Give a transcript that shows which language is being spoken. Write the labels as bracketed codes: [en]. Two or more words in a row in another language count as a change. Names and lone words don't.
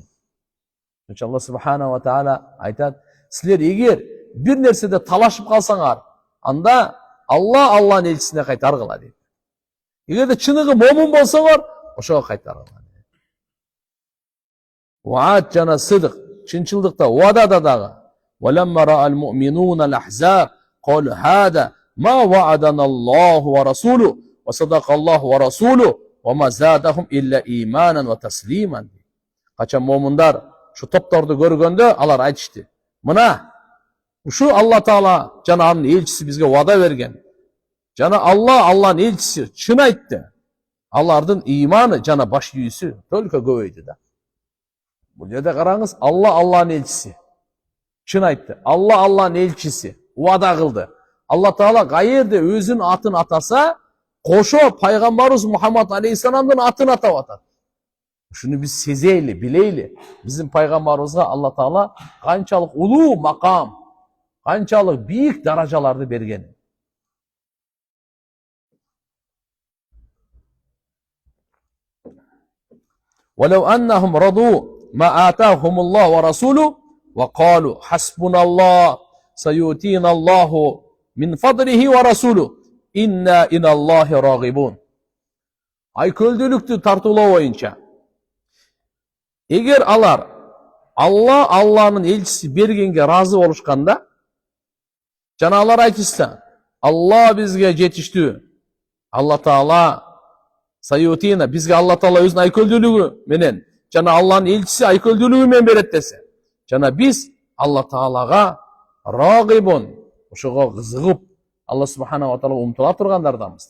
[ar] الله سبحانه وتعالى [ky] айтат: силер эгер бир нерседе талашып калсаңар, анда Алланын элчисине кайтаргыла дейт. Эгерде чыныгы момун болсоңор, ошого кайтаргыла дейт. Ваат жана сыдык, чынчылдыкта, уадада дагы. [ar] ولما رأى المؤمنون الأحزاب قالوا هذا ما وعدنا الله ورسوله وصدق الله ورسوله وما زادهم إلا إيمانا وتسليما. [ky] Качан момундар шу топторду көргөндө алар айтышты: мына ушу Алла Таала жана анын элчиси бизге вада берген. Жана Алланын элчиси чын айтты. Алардын иманы жана баш ийүүсү только көбөйдү да. Бул жерде караңыз, Алланын элчиси чын айтты. Алланын элчиси вада кылды. Алла Таала кайерде өзүнүн атын атаса, кошо пайгамбарыбыз Мухаммад алейхиссаламдын атын атап атат. Ушуну биз сезейли, билейли. Биздин пайгамбарыбызга Алла Таала канчалык улуу макам, канчалык бийик даражаларды берген. [ar] ولو أنهم رضوا ما آتاهم الله ورسوله وقالوا حسبنا الله سيؤتينا الله من فضله ورسوله إنا إلى الله راغبون. [ky] Айкөлдүүлүктү тартуулоо боюнча, эгер алар Алланын элчиси бергенге разы болушканда, жана алар айтышса, Алла бизге жетиштүү, Алла Таала саютина, бизге Алла Таала өзүнүн айкөлдүүлүгү менен, жана Алланын элчиси айкөлдүүлүгү менен берет десе, жана биз Алла Таалага рагибун, ошого кызыгып, [ar] الله سبحانه وتعالى [ky] умтула тургандарданбыз.